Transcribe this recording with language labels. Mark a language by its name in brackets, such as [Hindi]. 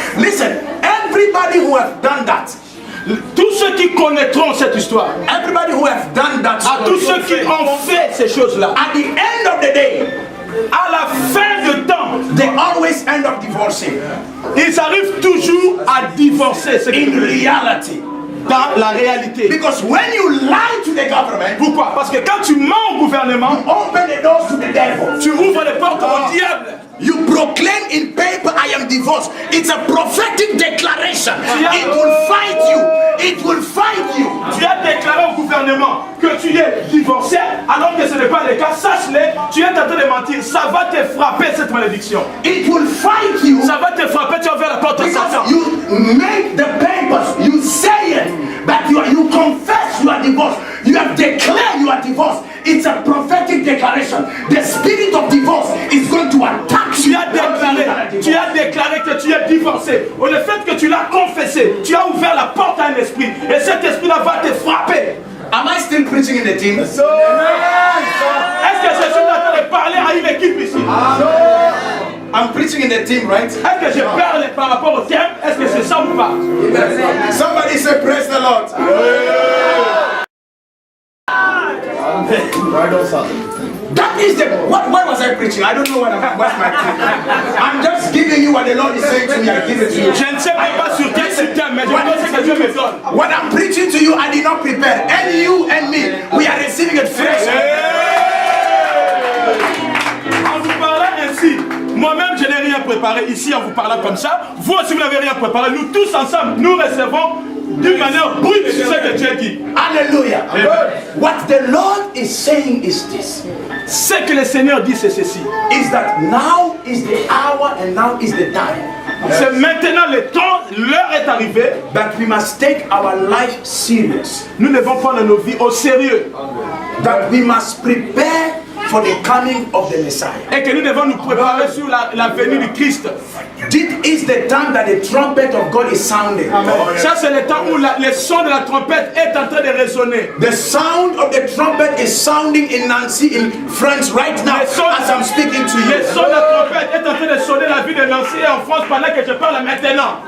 [English] Listen, everybody who has done that, [French] tous ceux qui connaîtront cette histoire, [English] everybody who has done that, [French] à tous ceux qui ont fait ces choses-là, [English] at the end of the day, [French] à la fin de temps, [English] they always end up divorcing. [French] Ils arrivent toujours à divorcer. [English] In reality. [French] Dans la réalité. [English] Because when you lie to the government, [French] pourquoi? Parce que quand tu mens au gouvernement, [English] you open the doors to the devil. [French] Tu ouvres les portes au diable. [English] You proclaim in paper, I am divorced. It's a prophetic declaration. It will fight you. It will fight you. [French] Tu as déclaré au gouvernement que tu es divorcé, alors que ce n'est pas le cas. Sache-le, tu es en train de mentir. Ça va te frapper cette malédiction. [English] It will fight you. [French] Ça va te frapper. Tu as ouvert la porte à Satan. [English] You make the papers. You say it. But you confess you are divorced. You have declared you are divorced. It's a prophetic declaration. The spirit of divorce is going to attack you. [French] Tu as déclaré que tu es divorcé. Au le fait que tu l'as confessé, tu as ouvert la porte à un esprit. Et cet esprit-là va te frapper. [English] Am I still preaching in the team? [French] Est-ce que je suis en train de parler à une équipe ici? [English] I'm preaching in the team, right? [French] Est-ce que je parle par rapport au thème? Est-ce que c'est ça ou pas? [English] Somebody say praise the Lord. That is the why was I preaching? I don't know what's my thing. I'm just giving you what the Lord is saying to me. I give it to you. [French] Je ne sais même pas sur quel système, mais je pense que Dieu me donne. [English] What I'm preaching to you, I did not prepare. And you and me, we are receiving it fresh. [French] En vous parlant ainsi, moi-même je n'ai rien préparé ici en vous parlant comme ça. Vous aussi vous n'avez rien préparé. Nous tous ensemble, nous recevons d'une manière brute ce que Dieu dit. Hallelujah. [English] What the Lord is saying is this. [French] Ce que le Seigneur dit c'est ceci. [English] Is that now is the hour and now is the time. [French] C'est maintenant le temps, l'heure est arrivée. [English] That we must take our life serious. [French] Nous devons prendre nos vies au sérieux. [English] That we must prepare for the coming of the Messiah. [French] Et que nous devons nous préparer sur la venue du Christ. [English] This is the time that the trumpet of God is sounding. [French] Ça c'est le temps où le son de la trompette est en train de résonner. [English] The sound of the trumpet is sounding in Nancy in France right now as I'm speaking to you. [French] Le son de la trompette est en train de sonner la vie de Nancy en France pendant que je parle maintenant.